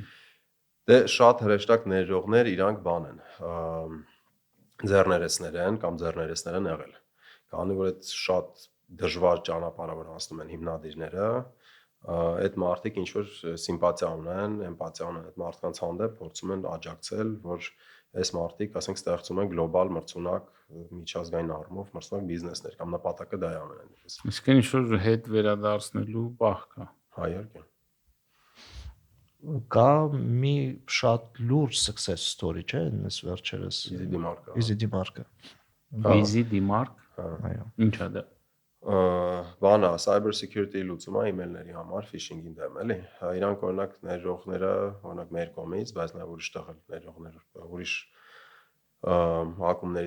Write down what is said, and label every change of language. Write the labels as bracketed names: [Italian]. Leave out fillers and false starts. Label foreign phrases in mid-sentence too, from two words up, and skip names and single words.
[Armenian] Դե շատ հրեշտակ ներդրողներ իրանք բան են, ձեռներեցներ են կամ ձեռներեցներ են եղել։ Քանի որ այդ շատ դժվար ճանապարհով անցնում են հիմնադիրները, այդ մարդիկ ինչ որ սիմպաթիա ունեն, էմպաթիա ունեն այդ մարդկանց հանդեպ, փորձում են աջակցել, որ այս մարդիկ, ասենք, ստեղծում են գլոբալ մրցունակ միջազգային առումով մրցունակ բիզնեսներ կամ նպատակը դա է ամենայնիվս։ Իսկ ինչ որ հետ վերադարձնելու պահ կա։ Հա, իհարկե։ Կա մի շատ լուրջ [English] success story, [Armenian] չէ՞, այս վերջերս Easy Demark-ը։ Easy Demark, այո։ Ինչ է դա։ Բանա [English] cyber security [Armenian] լուծումը email-ների համար phishing-ի դեմ, էլի։ Իրանք օրինակ ներդրողները, օրինակ մեր կողմից, բայց նաև ուրիշ տեղ ներդրողներ, ուրիշ հակումներից